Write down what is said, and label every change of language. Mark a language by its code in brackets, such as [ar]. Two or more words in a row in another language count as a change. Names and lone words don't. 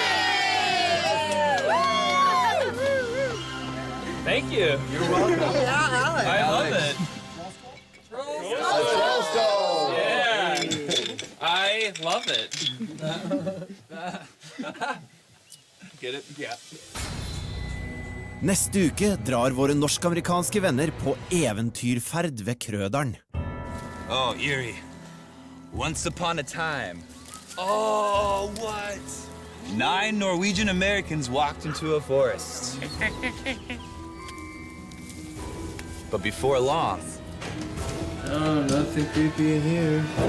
[en] Thank you. You're welcome. I love it. Troll skull. Yeah. I love it. Get it? Yeah. [no] Neste uke drar våre norsk-amerikanske venner på eventyrferd ved Krøderen. [en] Oh, Erie. Once upon a time. Oh, what? 9 Norwegian Americans walked into a forest. But before long... Oh, nothing creepy in here.